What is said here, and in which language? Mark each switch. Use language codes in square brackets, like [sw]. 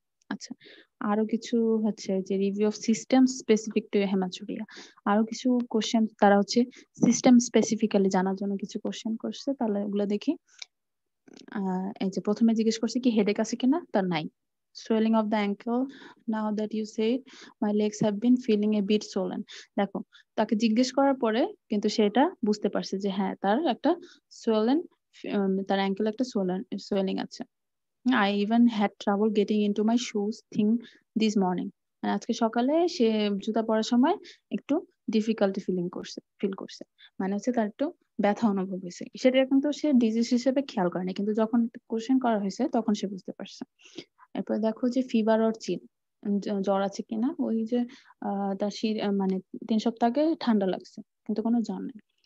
[bn] আচ্ছা, আরো কিছু হচ্ছে যে [en] review of system specific to hematuria, [bn] আরো কিছু কোশ্চেন তারা হচ্ছে সিস্টেম স্পেসিফিক্যালি জানার জন্য কিছু কোশ্চেন করছে, তাহলে ওগুলো দেখি। এই যে প্রথমে জিজ্ঞেস করছে কি হেডেক আছে কিনা, তার নাই। [en] swelling of the ankle. Now that you say it, my legs have been feeling a bit swollen. [bn] দেখো তাকে জিজ্ঞেস করার পরে কিন্তু সেটা বুঝতে পারছে যে হ্যাঁ তার একটা swollen তার ankle একটা swelling আছে. [en] I even had trouble getting into my shoes thing this morning. [bn] মানে আজকে সকালে সে জুতা পরার সময় একটু ডিফিকাল্টি ফিল করছে মানে হচ্ছে তার একটু ব্যথা অনুভব হয়েছে সেটা কিন্তু সে ডিজিজ হিসেবে খেয়াল করেনি কিন্তু যখন কোশ্চেন করা হয়েছে তখন সে বুঝতে পারছে. এরপর দেখো যে ফিভার অর চিল জ্বর আছে কিনা ওই যে তার মানে 3 সপ্তাহ আগে ঠান্ডা লাগছে কিন্তু কোনো জ্বর নেই.